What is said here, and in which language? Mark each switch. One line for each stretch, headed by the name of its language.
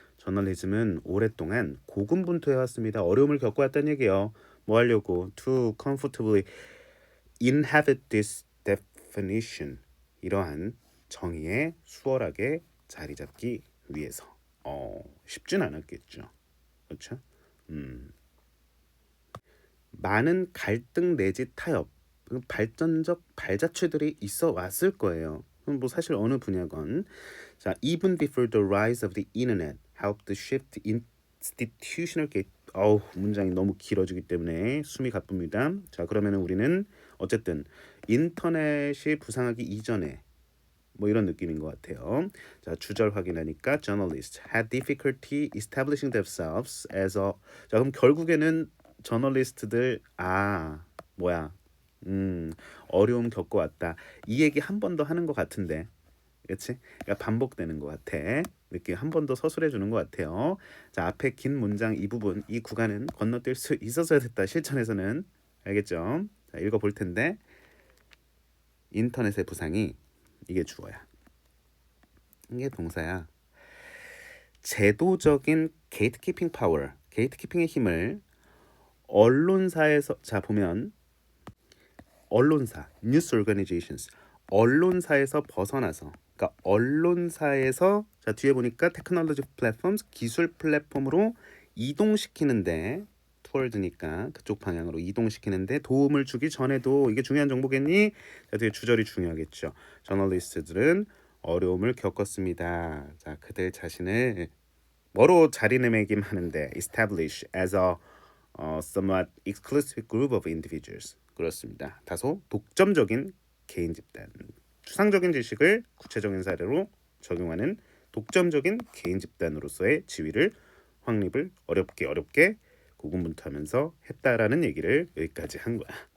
Korean: 저널리즘은 오랫동안 고군분투해왔습니다. 어려움을 겪어왔다는 얘기예요. 뭐 하려고?
English: To comfortably inhabit this definition.
Korean: 이러한 정의에 수월하게 자리 잡기 위해서. 쉽진 않았겠죠. 그렇죠? 많은 갈등 내지 타협, 발전적 발자취들이 있어 왔을 거예요. 뭐 사실 어느 분야건.
English: 자, even before the rise of the internet helped to shift institutional gate.
Korean: 문장이 너무 길어지기 때문에 숨이 가쁩니다. 자, 그러면은 우리는 어쨌든 인터넷이 부상하기 이전에 뭐 이런 느낌인 것 같아요.
English: 자,
Korean: 주절 확인하니까
English: journalists had difficulty establishing themselves as a.
Korean: 자, 그럼 결국에는 저널리스트들 뭐야? 어려움 겪어왔다. 이 얘기 한 번 더 하는 것 같은데, 그렇지? 그러니까 반복되는 것 같아. 느낌 한 번 더 서술해 주는 것 같아요. 자, 앞에 긴 문장 이 부분, 이 구간은 건너뛸 수 있었어야 됐다. 실천에서는 알겠죠? 자, 읽어볼 텐데 인터넷의 부상이 이게 주어야. 이게 동사야. 제도적인 게이트키핑 파워, 게이트키핑의 힘을 언론사에서 자 보면 언론사, 뉴스 오거니제이션스 언론사에서 벗어나서 그러니까 언론사에서 자 뒤에 보니까 테크놀로지 플랫폼 기술 플랫폼으로 이동시키는데 투월드니까 그쪽 방향으로 이동시키는데 도움을 주기 전에도 이게 중요한 정보겠니? 자 뒤에 주절이 중요하겠죠. 저널리스트들은 어려움을 겪었습니다.
English: 자
Korean: 그들 자신을 뭐로 자리매김하는데
English: establish as a somewhat exclusive group of individuals.
Korean: 그렇습니다. 다소 독점적인 개인 집단. 추상적인 지식을 구체적인 사례로 적용하는 독점적인 개인 집단으로서의 지위를 확립을 어렵게 고군분투하면서 했다라는 얘기를 여기까지 한 거야.